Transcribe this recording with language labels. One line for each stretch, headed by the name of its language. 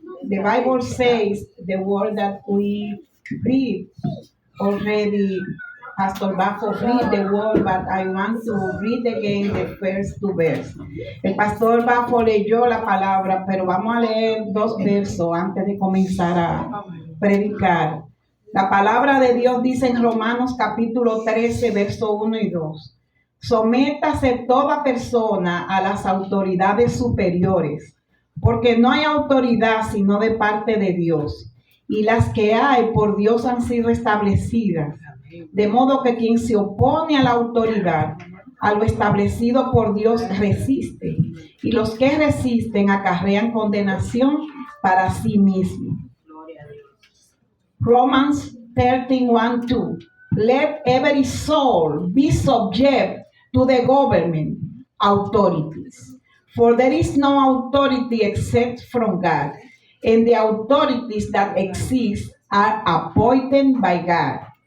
English: The Bible says the word that we read already. Pastor Bajo read the word, but I want to read again the first two verses.
Spanish: El Pastor Bajo leyó la palabra, pero vamos a leer dos versos antes de comenzar a predicar. La palabra de Dios dice en Romanos capítulo 13, verso 1 y 2. Sométase toda persona a las autoridades superiores, porque no hay autoridad sino de parte de Dios, y las que hay por Dios han sido establecidas, de modo que quien se opone a la autoridad, a lo establecido por Dios, resiste, y los que resisten acarrean condenación para sí mismos.
English: Romans 13:1-2. Let every soul be subject to the government authorities. For there is no authority except from God, and the authorities that exist are appointed by God.